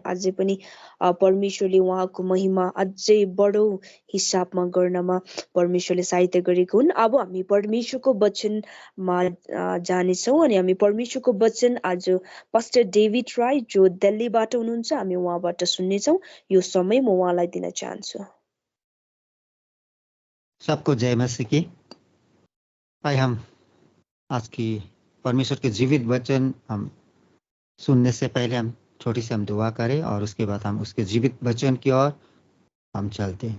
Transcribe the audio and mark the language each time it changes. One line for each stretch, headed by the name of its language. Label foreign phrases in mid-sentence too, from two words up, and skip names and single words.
Nepali: अझै पनि परमेश्वरले उहाँको महिमा अझै बडो हिसाबमा गर्नमा परमेश्वरले सहायता गरेको हुन्। अब हामी परमेश्वरको वचनमा जानेछौँ अनि हामी परमेश्वरको वचन आज पास्टर डेभिड राई जो दिल्लीबाट हुनुहुन्छ, हामी उहाँबाट सुन्नेछौँ। यो समय म उहाँलाई दिन चाहन्छु।
Hindi: सबको जय मसीह की। आइए हम आज की परमेश्वर के जीवित वचन हम सुनने से पहले हम छोटी सी हम दुआ करें और उसके बाद हम उसके जीवित वचन की ओर हम चलते हैं।